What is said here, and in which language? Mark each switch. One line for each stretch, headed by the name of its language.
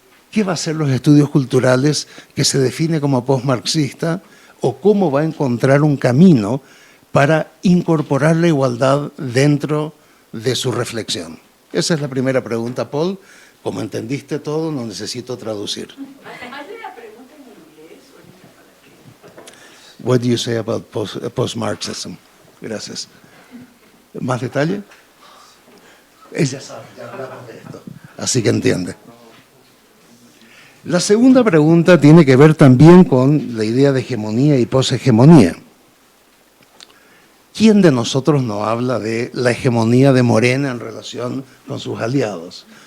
Spanish: ¿Qué va a ser los estudios culturales que se define como postmarxista o cómo va a encontrar un camino para incorporar la igualdad dentro de su reflexión? Esa es la primera pregunta, Paul. Como entendiste todo, no necesito traducir. ¿Hay una pregunta en inglés o en catalán?
English: What do you say about post-Marxism?
Spanish: Gracias. ¿Más detalle? Ella sabe, ya hablamos de esto, así que entiende. La segunda pregunta tiene que ver también con la idea de hegemonía y poshegemonía. ¿Quién de nosotros no habla de la hegemonía de Morena en relación con sus aliados?